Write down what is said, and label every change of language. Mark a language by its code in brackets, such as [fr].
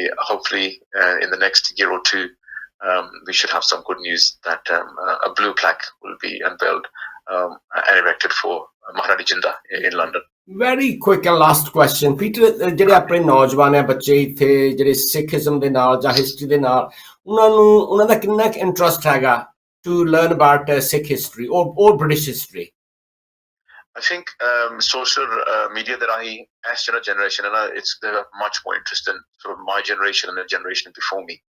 [en] Hopefully in the next year or two we should have some good news that a blue plaque will be unveiled and erected for Maharani Jinda in London. Very quick and last question, [pa] Peter, ਜਿਹੜੇ ਆਪਣੇ ਨੌਜਵਾਨ ਹੈ ਬੱਚੇ ਇੱਥੇ ਜਿਹੜੇ Sikhism ਦੇ ਨਾਲ ਜਾਂ ਹਿਸਟਰੀ ਦੇ ਨਾਲ, ਉਹਨਾਂ ਦਾ ਕਿੰਨਾ ਕੁ ਇੰਟਰਸਟ ਹੈਗਾ [en] to learn about Sikh history or British history? I think social media that as generation, and they're much more interested in sort of my generation and the generation before me.